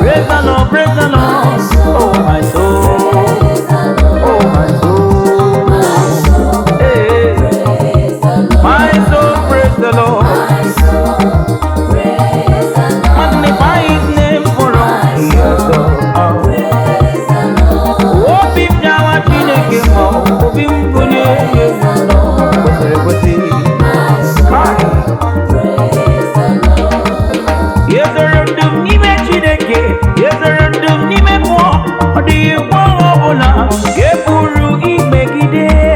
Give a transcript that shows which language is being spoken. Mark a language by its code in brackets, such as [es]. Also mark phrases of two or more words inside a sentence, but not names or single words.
[en] praise the Lord, praise the Lord. My soul, Oh, my soul, praise the Lord. oh, my soul. My soul, Hey. praise My soul praise the Lord. Magnify his name for all he has done. [ig] Obi m jawa Chineke mma, obi m bunye ya elu. Kwesịrị ekwesị. Hi. Ya zoro ndụ m n'ime Chineke, ya zoro ndụ m n'ime mmụọ. Ọ dịghị nwa ọbụla ga-ekwuru imegide.